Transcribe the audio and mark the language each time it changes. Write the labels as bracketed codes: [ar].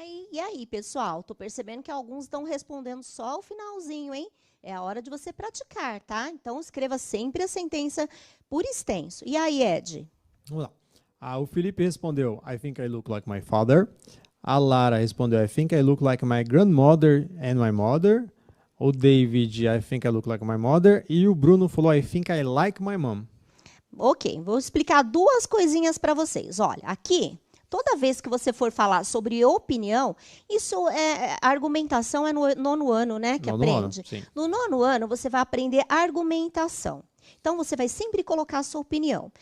[pt] E aí, pessoal? Tô percebendo que alguns estão respondendo só o finalzinho, hein? É a hora de você praticar, tá? Então, escreva sempre a sentença por extenso. E aí, Ed? Vamos lá. O Felipe respondeu, [en] I think I look like my father. [pt] A Lara respondeu, [en] I think I look like my grandmother and my mother. [pt] O David, [en] I think I look like my mother. [pt] E o Bruno falou, [en] I think I like my mom. [pt] Ok, vou explicar 2 coisinhas para vocês. Olha, aqui... Toda vez que você for falar sobre opinião, isso é argumentação é no 9º ano, né, que aprende. No 9º ano, você vai aprender argumentação. Então, você vai sempre colocar a sua opinião.